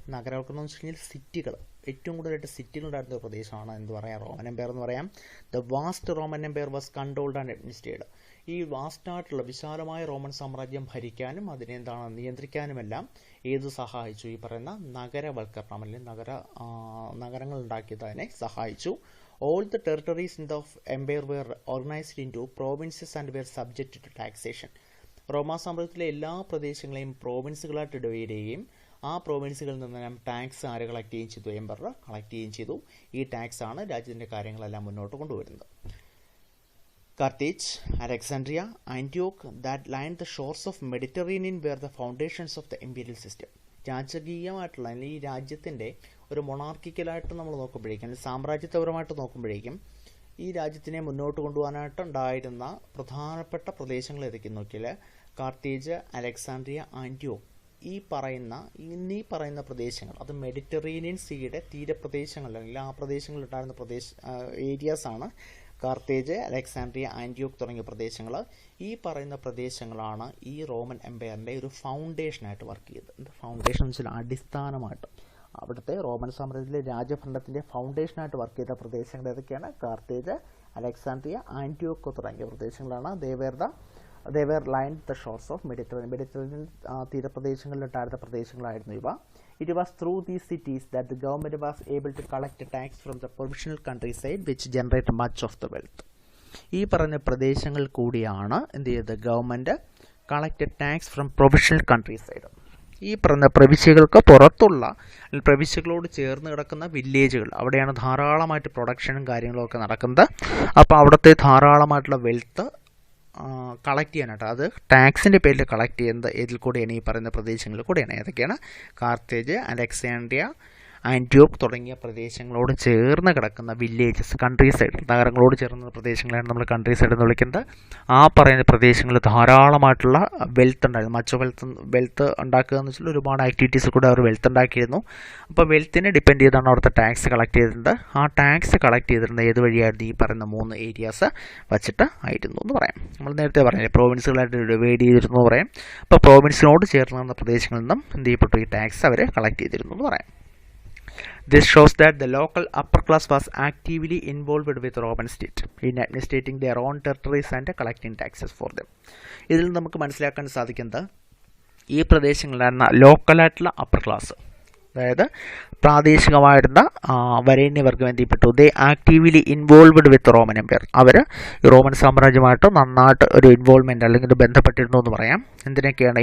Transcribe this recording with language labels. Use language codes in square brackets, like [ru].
[ml] നഗരവൽക്കരണം എന്ന് വെച്ച് കഴിഞ്ഞാൽ സിറ്റികൾ, ഏറ്റവും കൂടുതലായിട്ട് സിറ്റികളുണ്ടായിരുന്ന ഒരു പ്രദേശമാണ് എന്ത് പറയാം? റോമൻ എംപയർ എന്ന് പറയാം. [en] The vast Roman empire was controlled and administered. [ml] ഈ വാസ്റ്റായിട്ടുള്ള വിശാലമായ റോമൻ സാമ്രാജ്യം ഭരിക്കാനും അതിനെ നിയന്ത്രിക്കാനുമെല്ലാം ഏത് സഹായിച്ചു? ഈ പറയുന്ന നഗരവൽക്കരണം അല്ലെങ്കിൽ നഗരങ്ങൾ ഉണ്ടാക്കിയത് അതിനെ സഹായിച്ചു. [en] All the territories in the empire were organized into provinces and were subject to taxation. [ml] റോമാ സാമ്രാജ്യത്തിലെ എല്ലാ പ്രദേശങ്ങളെയും പ്രോവിൻസുകളായിട്ട് ഡിവൈഡ് ചെയ്യുകയും ആ പ്രോവിൻസുകളിൽ നിന്നെല്ലാം ടാക്സ് ആര് കളക്ട് ചെയ്യുകയും ചെയ്തു? എംപറർ കളക്ട് ചെയ്യുകയും ചെയ്തു. ഈ ടാക്സ് ആണ് രാജ്യത്തിൻ്റെ കാര്യങ്ങളെല്ലാം മുന്നോട്ട് കൊണ്ടുവരുന്നത്. [en] Carthage, Alexandria, Antioch that lined the shores of Mediterranean were the foundations of the imperial system. [ml] രാജകീയമായിട്ടുള്ള അല്ലെങ്കിൽ ഈ രാജ്യത്തിൻ്റെ ഒരു മൊണാർക്കിക്കലായിട്ട് നമ്മൾ നോക്കുമ്പോഴേക്കും അല്ലെങ്കിൽ സാമ്രാജ്യത്വപരമായിട്ട് നോക്കുമ്പോഴേക്കും ഈ രാജ്യത്തിനെ മുന്നോട്ട് കൊണ്ടുപോകാനായിട്ട് ഉണ്ടായിരുന്ന പ്രധാനപ്പെട്ട പ്രദേശങ്ങൾ ഏതൊക്കെയെന്ന് നോക്കിയാൽ കാർത്തേജ്, അലക്സാണ്ട്രിയ, ആൻറ്റിയോക്ക് ഈ പറയുന്ന പ്രദേശങ്ങൾ അത് മെഡിറ്ററേനിയൻ സീയുടെ തീരപ്രദേശങ്ങൾ അല്ലെങ്കിൽ ആ പ്രദേശങ്ങളിലുണ്ടായിരുന്ന ഏരിയാസാണ് കാർത്തേജ്, അലക്സാണ്ട്രിയ, ആൻറ്റിയോക്ക് തുടങ്ങിയ പ്രദേശങ്ങൾ. ഈ പറയുന്ന പ്രദേശങ്ങളാണ് ഈ റോമൻ എംപയറിൻ്റെ ഒരു ഫൗണ്ടേഷനായിട്ട് വർക്ക് ചെയ്തത്. ഫൗണ്ടേഷൻ എന്ന് വെച്ചാൽ അടിസ്ഥാനമായിട്ട് അവിടുത്തെ റോമൻ സാമ്രാജ്യത്തിലെ രാജഭരണത്തിൻ്റെ ഫൗണ്ടേഷനായിട്ട് വർക്ക് ചെയ്ത പ്രദേശങ്ങൾ ഏതൊക്കെയാണ്? കാർത്തേജ്, അലക്സാണ്ട്രിയ, ആൻറ്റിയോക്ക് തുടങ്ങിയ പ്രദേശങ്ങളാണ്. [en] they were lined the shores of [ml] Mediterranean തീരപ്രദേശങ്ങളിലുണ്ടായിരുന്ന പ്രദേശങ്ങളായിരുന്നു ഇവ. [en] It was through these cities that the government was able to collect tax from the provincial countryside which generated much of the wealth. [ml] ഈ പറഞ്ഞ പ്രദേശങ്ങൾ കൂടിയാണ് എന്ത് ചെയ്തത്? [en] Government collected tax from provincial countryside. [ml] ഈ പറഞ്ഞ പ്രവിശ്യകൾക്ക് പുറത്തുള്ള പ്രവിശ്യകളോട് ചേർന്ന് കിടക്കുന്ന വില്ലേജുകൾ, അവിടെയാണ് ധാരാളമായിട്ട് പ്രൊഡക്ഷനും കാര്യങ്ങളൊക്കെ നടക്കുന്നത്. അപ്പോൾ അവിടുത്തെ ധാരാളമായിട്ടുള്ള വെൽത്ത് കളക്ട് ചെയ്യാനായിട്ട്, അത് ടാക്സിൻ്റെ പേരിൽ കളക്ട് ചെയ്യുന്നത് ഏതിൽ കൂടെയാണ്? ഈ പറയുന്ന പ്രദേശങ്ങളിൽ കൂടെയാണ്. ഏതൊക്കെയാണ്? കാർത്തേജ്, അലക്സാണ്ട്രിയ, ആൻറ്റിയോക്ക് തുടങ്ങിയ പ്രദേശങ്ങളോട് ചേർന്ന് കിടക്കുന്ന വില്ലേജസ്, കൺട്രി സൈഡ്, നഗരങ്ങളോട് ചേർന്ന പ്രദേശങ്ങളാണ് നമ്മൾ കൺട്രി സൈഡ് എന്ന് വിളിക്കുന്നത്. ആ പറയുന്ന പ്രദേശങ്ങളിൽ ധാരാളമായിട്ടുള്ള വെൽത്ത് ഉണ്ടായിരുന്നു. വെൽത്ത് ഉണ്ടാക്കുക എന്ന് വെച്ചാൽ ഒരുപാട് ആക്ടിവിറ്റീസ് കൂടെ അവർ വെൽത്ത് ഉണ്ടാക്കിയിരുന്നു. അപ്പോൾ വെൽത്തിനെ ഡിപ്പെൻഡ് ചെയ്താണ് അവിടുത്തെ ടാക്സ് കളക്ട് ചെയ്തിരുന്നത്. ആ ടാക്സ് കളക്ട് ചെയ്തിരുന്നത് ഏത് വഴിയായിരുന്നു? ഈ പറയുന്ന 3 ഏരിയാസ് വച്ചിട്ട് ആയിരുന്നു എന്ന് പറയാം. നമ്മൾ നേരത്തെ പറഞ്ഞില്ലേ, പ്രോവിൻസുകളായിട്ട് ഡിവൈഡ് ചെയ്തിരുന്നു എന്ന് പറയാം. അപ്പോൾ പ്രോവിൻസിനോട് ചേർന്ന് നിന്ന പ്രദേശങ്ങളിൽ നിന്നും എന്ത് ചെയ്യപ്പെട്ടു? ഈ ടാക്സ് അവർ കളക്ട് ചെയ്തിരുന്നു എന്ന് പറയാം. [en] This shows that the local upper class was actively involved with the Roman state in administrating their own territories and collecting taxes for them. [ml] ഇതിൽ നമുക്ക് മനസ്സിലാക്കാൻ സാധിക്കുന്നത് ഈ പ്രദേശങ്ങളിലായിരുന്ന ലോക്കലായിട്ടുള്ള അപ്പർ ക്ലാസ്, അതായത് പ്രാദേശികമായിരുന്ന വരേണ്യവർഗം എന്ത് ചെയ്യപ്പെട്ടു? [en] They actively involved with Roman empire. [ml] അവർ ഈ റോമൻ സാമ്രാജ്യമായിട്ട് നന്നായിട്ട് ഒരു ഇൻവോൾവ്മെൻറ്റ് അല്ലെങ്കിൽ ബന്ധപ്പെട്ടിരുന്നു എന്ന് പറയാം. എന്തിനൊക്കെയാണ്?